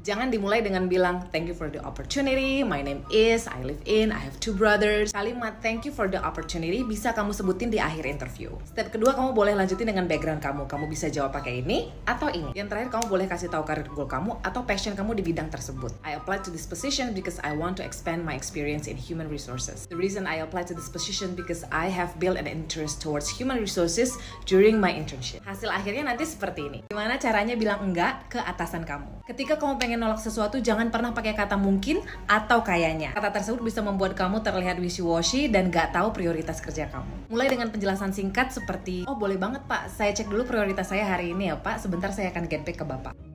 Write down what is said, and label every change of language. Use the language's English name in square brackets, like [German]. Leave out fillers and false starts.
[Indonesian] Jangan dimulai dengan bilang [English] thank you for the opportunity, my name is, I live in, I have 2 brothers. [Indonesian] Kalimat [English] thank you for the opportunity [Indonesian] bisa kamu sebutin di akhir interview. [English] Step [Indonesian] kedua, kamu boleh lanjutin dengan background kamu. Kamu bisa jawab pakai ini atau ini. Yang terakhir, kamu boleh kasih tahu karir goal kamu atau passion kamu di bidang tersebut. [English] I applied to this position because I want to expand my experience in human resources. The reason I applied to this position because I have built an interest towards human resources during my internship. [Indonesian] Hasil akhirnya nanti seperti ini. Gimana caranya bilang enggak ke atasan kamu? Ketika kamu pengen nolak sesuatu, jangan pernah pakai kata mungkin atau kayaknya. Kata tersebut bisa membuat kamu terlihat [English] wishy-washy [Indonesian] dan gak tahu prioritas kerja kamu. Mulai dengan penjelasan singkat seperti, oh boleh banget Pak, saya cek dulu prioritas saya hari ini ya Pak, sebentar saya akan [English] get back [Indonesian] ke Bapak.